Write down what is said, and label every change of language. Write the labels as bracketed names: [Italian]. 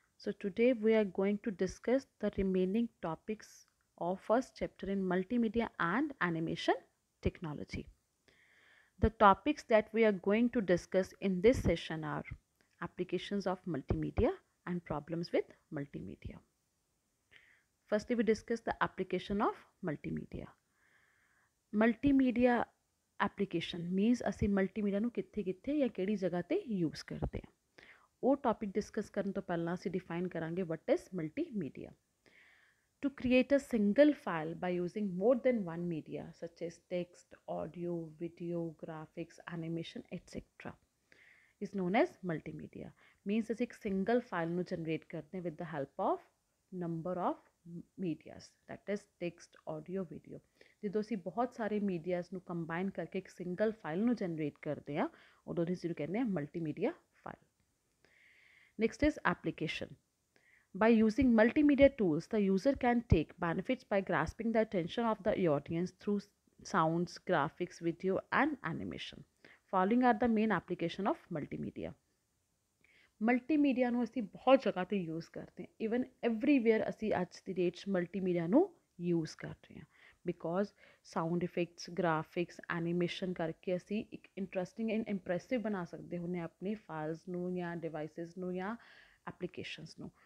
[English] So today we are going to discuss the remaining topics of first chapter in multimedia and animation technology. The topics that we are going to discuss in this session are applications of multimedia and problems with multimedia. Firstly, we discuss the application of multimedia. Multimedia application means [Punjabi] ਅਸੀਂ multimedia ਨੂੰ ਕਿੱਥੇ ਜਾਂ ਕਿਹੜੀ ਜਗ੍ਹਾ ਤੇ use ਕਰਦੇ ਹਾਂ। ਉਹ ਟੌਪਿਕ ਡਿਸਕਸ ਕਰਨ ਤੋਂ ਪਹਿਲਾਂ ਅਸੀਂ ਡਿਫਾਈਨ ਕਰਾਂਗੇ [English] what is multimedia. To create a single file by using more than one media such as text, audio, video, graphics, animation, etc. is known as multimedia. Means [Punjabi] ਅਸੀਂ ਇੱਕ single file ਨੂੰ generate ਕਰਦੇ ਹਾਂ [English] with the help of number of medias, that is text, audio, video. [Punjabi] ਜਦੋਂ ਅਸੀਂ ਬਹੁਤ ਸਾਰੇ ਮੀਡੀਆਸ ਨੂੰ ਕੰਬਾਈਨ ਕਰਕੇ ਇੱਕ ਸਿੰਗਲ ਫਾਈਲ ਨੂੰ ਜਨਰੇਟ ਕਰਦੇ ਹਾਂ ਉਦੋਂ ਅਸੀਂ ਕਹਿੰਦੇ ਹਾਂ multimedia file. [English] Next is application. By using multimedia tools, the user can take benefits by grasping the attention of the audience through sounds, graphics, video, and animation. Following are the main application of multimedia. [Punjabi] Multimedia ਨੂੰ ਅਸੀਂ ਬਹੁਤ ਜਗ੍ਹਾ 'ਤੇ use ਕਰਦੇ ਹਾਂ। Even everywhere ਅਸੀਂ ਅੱਜ ਦੀ date 'ਚ ਮਲਟੀਮੀਡੀਆ ਨੂੰ ਯੂਜ਼ ਕਰ ਰਹੇ ਹਾਂ because sound effects, graphics, animation ਕਰਕੇ ਅਸੀਂ ਇੱਕ ਇੰਟਰਸਟਿੰਗ ਐਂਡ ਇੰਪ੍ਰੈਸਿਵ ਬਣਾ ਸਕਦੇ ਹੁੰਦੇ ਆਪਣੇ ਫਾਈਲਸ ਨੂੰ ਜਾਂ ਡਿਵਾਈਸਿਸ ਨੂੰ ਜਾਂ ਐਪਲੀਕੇਸ਼ਨਸ ਨੂੰ।